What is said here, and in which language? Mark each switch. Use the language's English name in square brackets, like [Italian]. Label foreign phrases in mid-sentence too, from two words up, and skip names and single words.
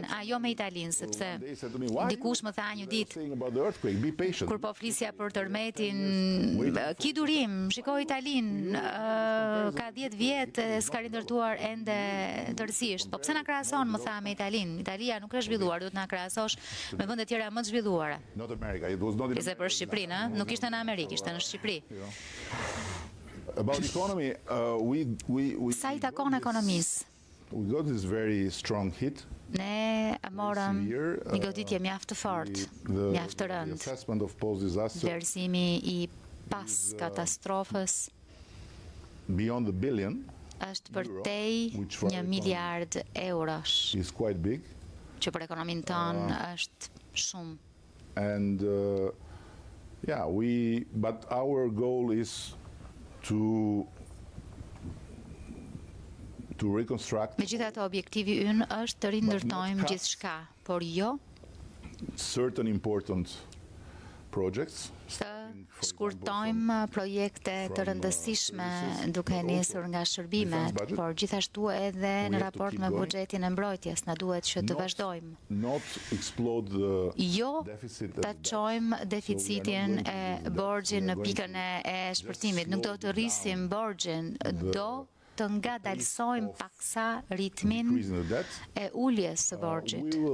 [Albanian] Jo me Italinë, sepse dikush më tha një ditë kur po flisja për tërmetin, ki durim, shikoj Italinë, ka 10 vjet s'ka rindërtuar ende tërësisht. Po pse na krahason, më tha, me Italinë? Italia nuk është zhvilluar, duhet na krahasosh me vende tjera më të zhvilluara. Ishte për Shqipërinë, nuk ishte në Amerikë, ishte në Shqipëri. [English] About economy, [Albanian] Sa i takon ekonomisë? [English] we got this very strong hit. [Albanian] Ne morëm një goditje mjaft të fortë, mjaft të rëndë. Vlerësimi i pas katastrofës [English] beyond the billion [Albanian] është përtej 1 miliard eurosh, [English] is quite big. [Albanian] që për ekonominë tonë është shumë. [English] And but our goal is to reconstruct. [Albanian] Megjithatë, objektivi ynë është të rindërtojmë gjithçka, por jo [English] certain important projects. [Albanian] Të shkurtojmë projekte të rëndësishme duke nisur nga shërbimet, por gjithashtu edhe në raport me buxhetin e mbrojtjes na duhet që të vazhdojmë. Jo ta çojmë deficitin e borxhin në pikën e shpërtimit, nuk do të rrisim borxhin, do të ngadalsojmë paksa ritmin e uljes së borxhit.